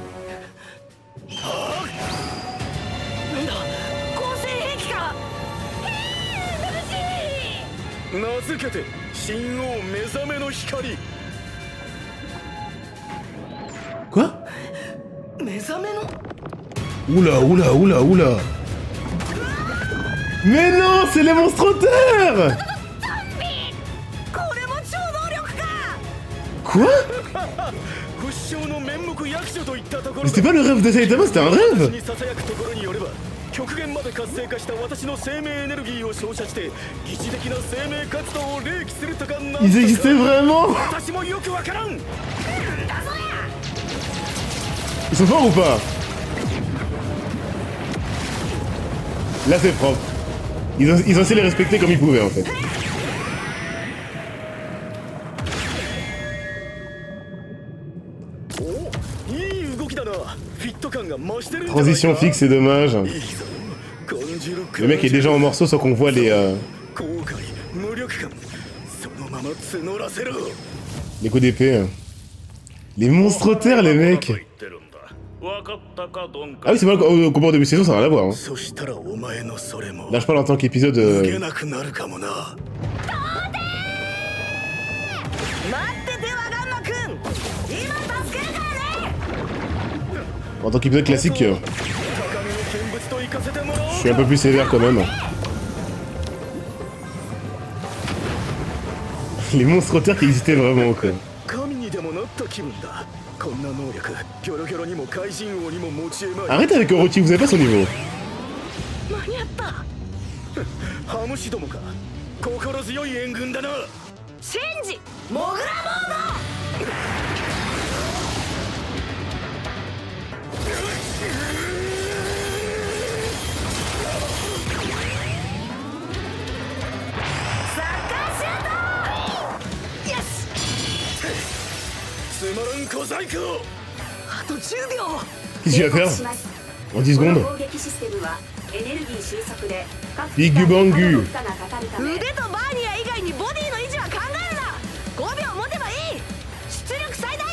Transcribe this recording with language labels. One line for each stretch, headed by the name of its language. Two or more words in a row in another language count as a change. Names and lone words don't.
Japanese: はあ、なんだ、合成兵器か。名付けて神王目覚めの光。
French: Quoi?
Japanese: 目覚めの。
French: Oula, oula, oula, oula. Mais non, c'est les monstres terres!
Japanese: これも超能力か。
French: Quoi?
Japanese: 不死鳥の面目役所といったところ
French: Mais c'était pas le rêve de Saitama, c'était un rêve!
Japanese: にささやくところによれば、極限まで活性化した私の生命エネルギーを照射して疑似的な生命活動を冷気するとかなんだか。
French: Ils existaient vraiment?
Japanese: 私もよくわからん。
French: Ils sont forts ou pas? Là c'est propre. Ils ont essayé de les respecter comme ils pouvaient en fait.
Japanese: Oh, いい動きだな。フィット感が増してるんじゃないか。
French: Transition fixe, c'est dommage.
Japanese: いいぞ。感じる。
French: Le mec est déjà en morceaux sans qu'on voit les
Japanese: 後悔、無力感、そのまま募らせろ。
French: coups d'épée. Les monstres terres, les mecs! Ah oui, c'est pas au combat au début de saison, ça n'a rien à voir. Hein.
Japanese: そしたらお前のそれも
French: Là, je parle en tant qu'épisode.
Japanese: 逃げなくなるかもな。待ってて、ワガンマくん。今助けるからね。
French: En tant qu'épisode classique,
Japanese: 高みの見物と行かせてもらおう。
French: je suis un peu plus sévère quand même. Les monstres terres qui existaient vraiment, quoi.
Japanese: 神にでもなった気分だ。こんな能力、ギョロギョロにも怪人王にも持ち得まい。
French: Arrête avec Orochi, vous avez pas son niveau.
Japanese: 間に合った。ハムシどもか。心強い援軍だな。シンジ、モグラボード。つまらん小細工。あと10秒。
French: Qu'est-ce qu'il va faire
Japanese: します
French: en 10
Japanese: この
French: secondes?
Japanese: 攻撃システムはエネルギー収束で各ビッグバング機体に負荷がかかるため腕とバーニア以外にボディの維持は考えるな。5秒持てばいい。出力最大。